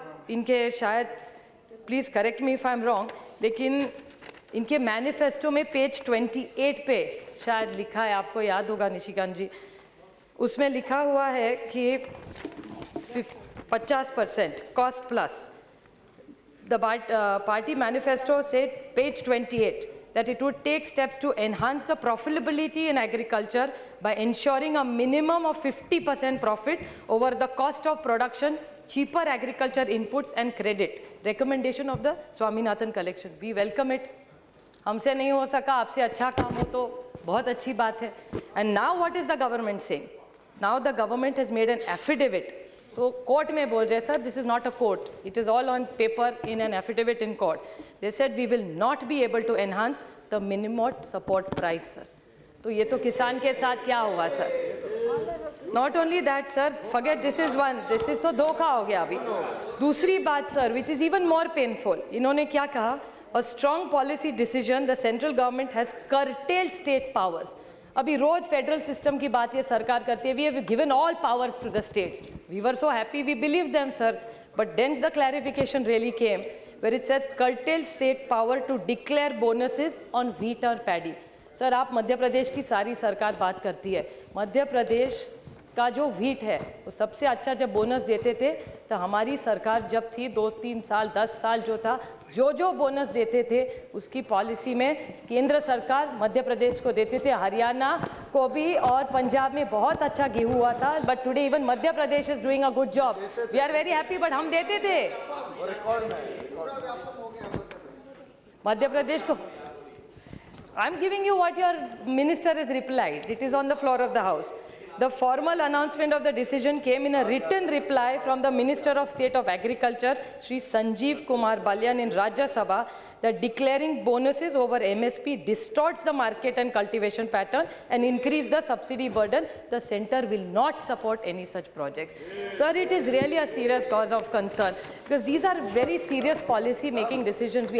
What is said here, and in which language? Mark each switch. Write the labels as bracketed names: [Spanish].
[Hindi] इनके शायद, [English] please correct me if I am wrong, [Hindi] लेकिन इनके मैनिफेस्टो में पेज 28 पे शायद लिखा है, आपको याद होगा निशिकांत जी, उसमें लिखा हुआ है कि [English] 50% cost plus. The party manifesto said, page 28, that it would take steps to enhance the profitability in agriculture by ensuring a minimum of 50% profit over the cost of production, cheaper agriculture inputs and credit. Recommendation of the Swaminathan collection. We welcome it. [Hindi] हमसे नहीं हो सका, आपसे अच्छा काम हो तो बहुत अच्छी बात है। [English] And now what is the government saying? Now the government has made an affidavit. So court [Hindi] में बोल रहे sir, [English] this is not a court, it is all on paper in an affidavit in court. They said we will not be able to enhance the minimum support price sir. [Hindi] तो ये तो किसान के साथ क्या हुआ sir? [English] Not only that sir, forget this is one, this is [Hindi] तो धोखा हो गया अभी। दूसरी बात sir, [English] which is even more painful, [Hindi] इन्होंने क्या कहा? [English] A strong policy decision, the central government has curtailed state powers. [Hindi] अभी रोज फेडरल सिस्टम की बात ये सरकार करती है, [English] We have given all powers to the states, we were so happy, we believe them sir, but then the clarification really came where it says curtail state power to declare bonuses on wheat और paddy. [Hindi] Sir आप मध्य प्रदेश की सारी सरकार बात करती है, मध्य प्रदेश का जो व्हीट है वो सबसे अच्छा जब बोनस देते थे, तो हमारी सरकार जब थी 2-3 साल 10 साल जो था, जो बोनस देते थे उसकी पॉलिसी में केंद्र सरकार मध्य प्रदेश को देते थे, हरियाणा को भी, और पंजाब में बहुत अच्छा गेहूं हुआ था। [English] but today even Madhya Pradesh is doing a good job, we are very happy, but [Hindi] हम देते थे मध्य प्रदेश को। [English] I am giving you what your minister is replied, it is on the floor of the house. The formal announcement of the decision came in a written reply from the Minister of State of Agriculture, Shri Sanjeev Kumar Balyan in Rajya Sabha, that declaring bonuses over MSP distorts the market and cultivation pattern and increase the subsidy burden. The centre will not support any such projects. Sir, it is really a serious cause of concern because these are very serious policy making decisions.